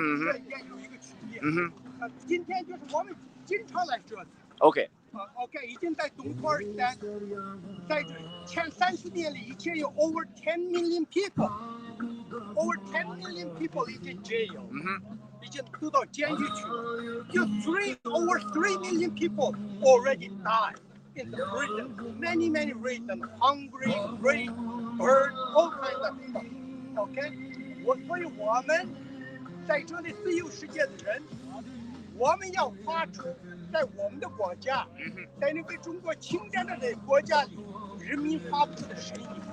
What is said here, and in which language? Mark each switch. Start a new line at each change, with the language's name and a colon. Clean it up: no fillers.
Chinese: 这一点有一个区别。今天就是我们经常来这里。 OK，已经在东土尔斯坦，在前30年里，以前有
English: over 10 million people，
Chinese: over 10 million people 已经 jail，已经丢到监狱去了。有
English: over 3 million people already died in the prison. Many reasons, hungry, rape, hurt, all kinds of stuff.
Chinese: OK， 所以我们在这里自由世界的人。我们要发出在我们的国家，在那个中国侵占的这国家里，人民发不出的声音。